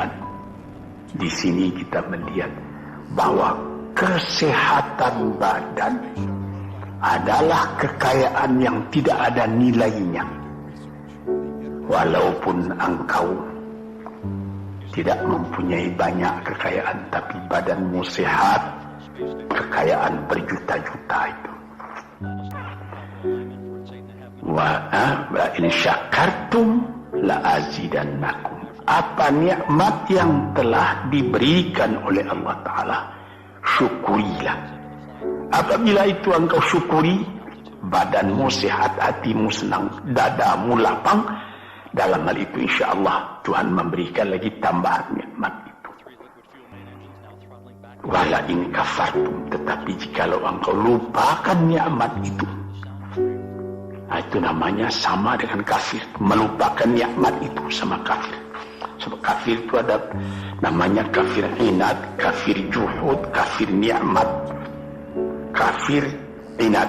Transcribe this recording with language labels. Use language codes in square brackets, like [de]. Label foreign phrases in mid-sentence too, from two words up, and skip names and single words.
[id] Di sini kita melihat bahwa kesehatan badan adalah kekayaan yang tidak ada nilainya. Walaupun engkau tidak mempunyai banyak kekayaan, tapi badanmu sehat, kekayaan berjuta-juta itu. [ar] وإن شكرتم لأزيدنكم. [id] Apa nikmat yang telah diberikan oleh Allah Ta'ala, syukurilah. Apabila itu engkau syukuri, badanmu sehat, hatimu senang, dadamu lapang. Dalam hal itu insya Allah Tuhan memberikan lagi tambahan nikmat itu. [ar] ولئن كفرتم, [id] tetapi jikalau engkau lupakan nikmat itu, itu namanya sama dengan kafir. Melupakan nikmat itu sama kafir. Sebab kafir itu ada Namanya kafir inad, kafir juhud, kafir nikmat, kafir inad.